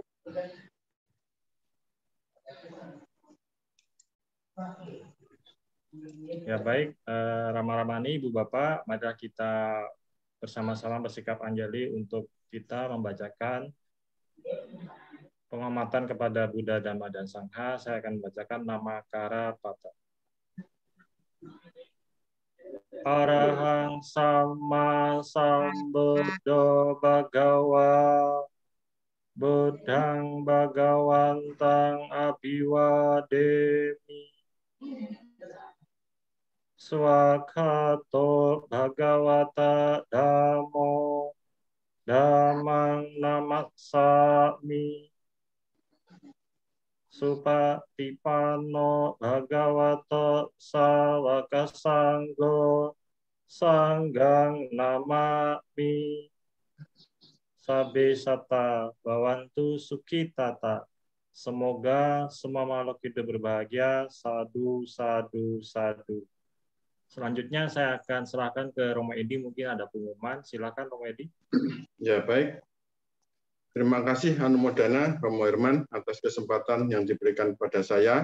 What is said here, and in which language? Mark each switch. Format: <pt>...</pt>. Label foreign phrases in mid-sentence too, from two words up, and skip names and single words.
<id>Ya baik, Rama-Ramani, Ibu Bapak, mari kita bersama-sama bersikap anjali untuk kita membacakan penghormatan kepada Buddha, Dhamma, dan Sangha. Saya akan membacakan nama Karapata.</id> <pi>Arahang Sama Sambuddho Bhagawa Buddhang Bhagawantang Abhiwademi Swakhato Bhagavata Dhammo Dhammang Namassami Supatipanno Bhagavato Sawaka Sanggo Sanggang Namami Sabe Sata Bawantu Sukitata.</pi> <id>Semoga semua makhluk hidup berbahagia.</id> <pi>Sadu, sadu, sadu.</pi> <id>Selanjutnya saya akan serahkan ke Romo Edi, mungkin ada pengumuman. Silakan Romo Edi. Ya, baik. Terima kasih Anumodana Romo Herman atas kesempatan yang diberikan kepada saya.</id>